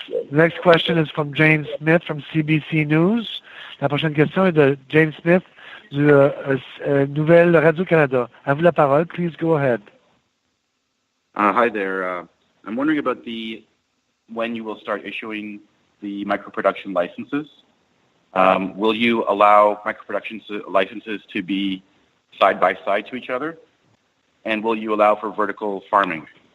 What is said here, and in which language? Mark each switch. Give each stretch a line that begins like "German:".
English: Next question is from James Smith from CBC News.
French: La prochaine question est de James Smith du Nouvelle Radio-Canada. À vous la parole.
English: Please go ahead. Hi there. I'm wondering about when you will start issuing the microproduction licenses. Will you allow microproduction licenses to be side by side to each other? And will you allow for vertical farming?